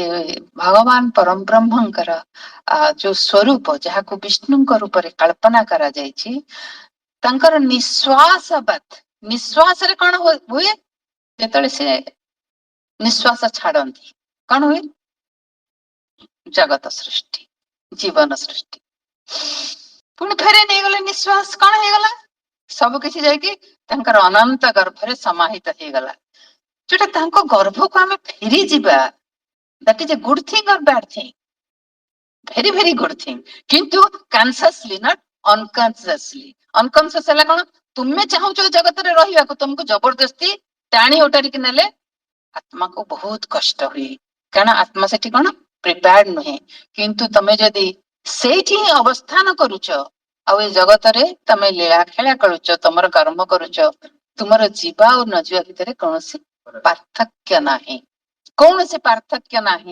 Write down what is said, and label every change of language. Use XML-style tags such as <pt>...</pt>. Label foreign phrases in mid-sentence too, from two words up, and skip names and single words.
<or>ଭଗବାନ ପରମ ବ୍ରହ୍ମଙ୍କର ଯୋଉ ସ୍ୱରୂପ, ଯାହାକୁ ବିଷ୍ଣୁଙ୍କ ରୂପରେ କଳ୍ପନା କରାଯାଇଛି, ତାଙ୍କର ନିଶ୍ୱାସ ବାତ, ନିଶ୍ୱାସରେ କଣ ହୁଏ, ଯେତେବେଳେ ସେ ନିଶ୍ୱାସ ଛାଡନ୍ତି କଣ ହୁଏ, ଜଗତ ସୃଷ୍ଟି, ଜୀବନ ସୃଷ୍ଟି, ପୁଣି ଫେରେ ନେଇଗଲେ ନିଶ୍ୱାସ, କଣ ହେଇଗଲା, ସବୁ କିଛି ଯାଇକି ତାଙ୍କର ଅନନ୍ତ ଗର୍ଭରେ ସମାହିତ ହେଇଗଲା। ଯୋଉଟା ତାଙ୍କ ଗର୍ଭକୁ ଆମେ ଫେରି ଯିବା,</or> <en>that is a good thing or bad thing? Very very good thing, କିନ୍ତୁ consciously not unconsciously।</en> <or>unconscious ହେଲା କଣ, ତୁମେ ଚାହୁଁଛ ଜଗତରେ ରହିବାକୁ, ତୁମକୁ ଜବରଦସ୍ତି ଟାଣି ଓଟାରିକି ନେଲେ ଆତ୍ମାକୁ ବହୁତ କଷ୍ଟ ହୁଏ। କାରଣ ଆତ୍ମା ସେଠି କଣ ପ୍ରିପେୟାର୍ଡ ନୁହେଁ। କିନ୍ତୁ ତମେ ଯଦି ସେଇଠି ହିଁ ଅବସ୍ଥାନ କରୁଛ ଆଉ ଏ ଜଗତରେ ତମେ ଲୀଳା ଖେଳା କରୁଛ, ତମର କର୍ମ କରୁଛ, ତୁମର ଯିବା ଆଉ ନ ଯିବା ଭିତରେ କୌଣସି ପାର୍ଥକ୍ୟ ନାହିଁ, କୌଣସି ପାର୍ଥକ୍ୟ ନାହିଁ।</or>